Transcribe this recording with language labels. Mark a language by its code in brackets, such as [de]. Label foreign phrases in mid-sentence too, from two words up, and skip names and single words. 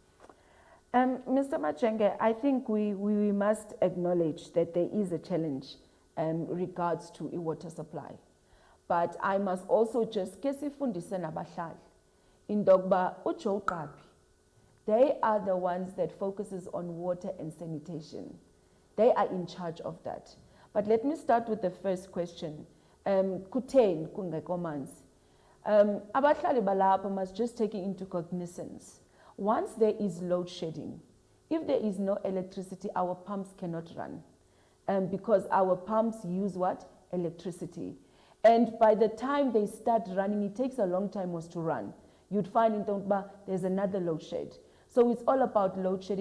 [en] Mr. Majenge, I think we must acknowledge that there is a challenge regards to water supply. But I must also just [xh] kesifundise nabahlali [en] in Dogba uJoe Qabi. They are the ones that focuses on water and sanitation. They are in charge of that. But let me start with the first question. [xh] Kutheni kungekho manzi? Abahlali balapha [en] must just take it into cognizance. Once there is load shedding, if there is no electricity, our pumps cannot run. Because our pumps use what? Electricity. And by the time they start running, it takes a long time to run. You'd find in Tongba, there's another load shed. So it's all about load shedding.